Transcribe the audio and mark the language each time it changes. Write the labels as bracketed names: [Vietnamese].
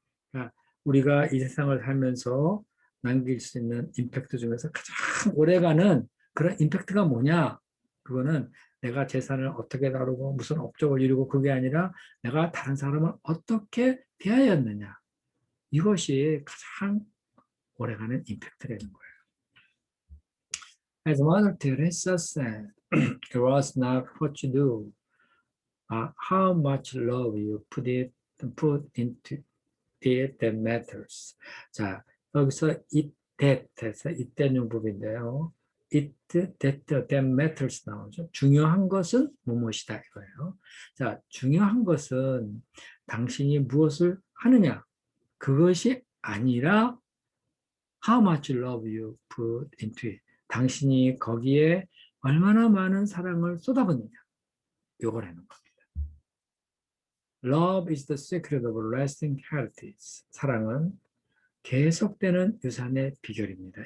[Korean] 그러니까 우리가 이 세상을 살면서 남길 수 있는 임팩트 중에서 가장 오래가는 그런 임팩트가 뭐냐? 그거는 내가 재산을 어떻게 다루고 무슨 업적을 이루고 그게 아니라 내가 다른 사람을 어떻게 대하였느냐. 이것이 가장 오래가는 임팩트라는 거예요. [English] As Mother Teresa said, it was not what you do, but how much love you put into it that matters. [Korean] 자, 여기서 it, that에서 it된 용법인데요. [English] it, that matters [Korean] 나오죠. 중요한 것은 무엇이다 이거예요. 자, 중요한 것은 당신이 무엇을 하느냐. 그것이 아니라 [English] how much love you put into it. [Korean] 당신이 거기에 얼마나 많은 사랑을 쏟아붓느냐. 요거라는 겁니다. [English] Love is the secret of lasting heritage. [Korean] 사랑은 계속되는 유산의 비결입니다.